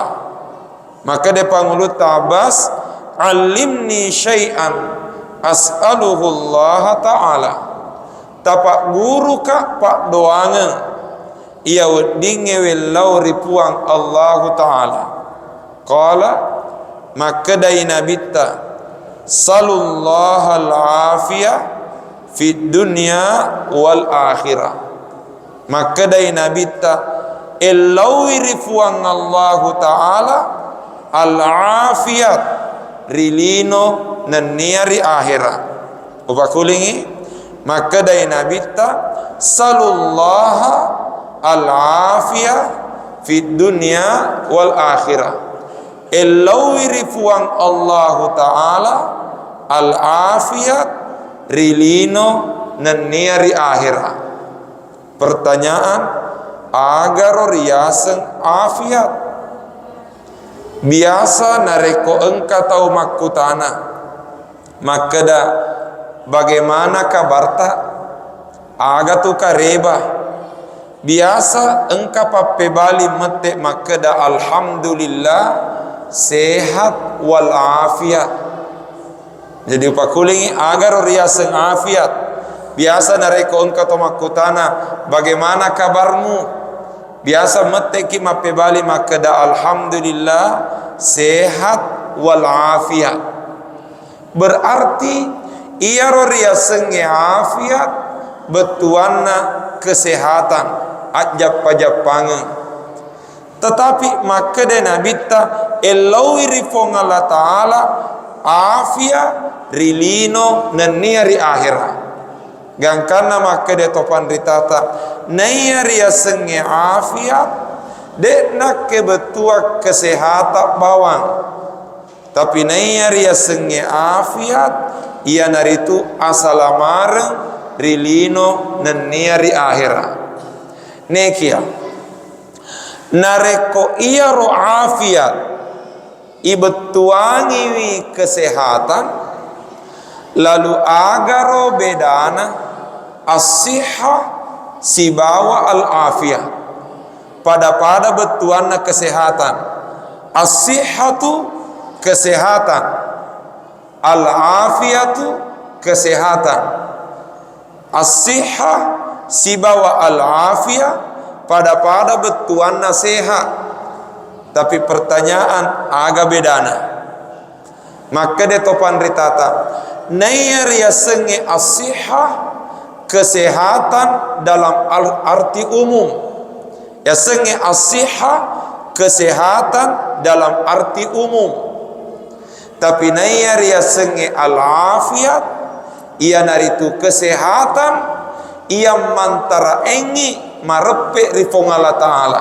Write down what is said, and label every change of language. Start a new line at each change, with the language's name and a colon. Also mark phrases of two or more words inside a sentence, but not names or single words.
Buginese: Maka dia pangulut Abbas,
Arabic: علمني شيئا أسأله الله تعالى,
Buginese: tapak guru ka pak doangan, ia wedinge welau ripuang Allah Ta'ala. Qala, maka dai nabita,
Arabic: سل الله العافية في الدنيا والآخرة.
Buginese: Maka dai nabita elawi rifuang Allah Ta'ala al-afiyat rilino naniari akhirat. Upakulingi, maka dai nabita
Arabic: سل الله العافية في الدنيا والآخرة.
Buginese: Elawi rifuang Allah Ta'ala al-afiyat rilino naniari akhirat. Pertanyaan, agar riaseng afiat biasa nareko engka tau makutana, maka da
Indonesian: bagaimana kabarta
Buginese: aga tu kareba biasa engka pape bali mete, maka da
Indonesian: alhamdulillah sehat wal afiat.
Buginese: Jadi upakulingi agar riaseng afiat biasa nareko engka tau makutana,
Indonesian: bagaimana kabarmu,
Buginese: biasa mete ki mape bali, maka da
Indonesian: alhamdulillah sehat wal afiat.
Buginese: Berarti ia roria senge afiat betuanna kesehatan ajap pajapange. Tetapi maka de nabita elawi rifong Allah Ta'ala afia rilino naniari akhirat. Gangkana maka de topan ritata nayari senge afiat de nak kebetua
Indonesian: kesehatan bawang,
Buginese: tapi nayari senge afiat ia naritu asalamareng rilino naniari akhirat. Nekia nareko iya ro afiat ibetuangi wi kesehatan, lalu agaro bedana as-sihah sibawa al-afiyah. Pada betuanna kesehatan.
Indonesian: As-sihhatu kesehatan, al-afiyatu kesehatan.
Buginese: As-sihah sibawa al-afiyah pada betuanna sehat. Tapi pertanyaan aga bedana. Maka de topan ritata nayar ya senge as-sihah
Indonesian: kesehatan dalam arti umum,
Buginese: ya senge as-sihah
Indonesian: kesehatan dalam arti umum.
Buginese: Tapi nayar ya senge al-afiyat ia naritu kesehatan ia mantara engi marepe rifong Allah Ta'ala.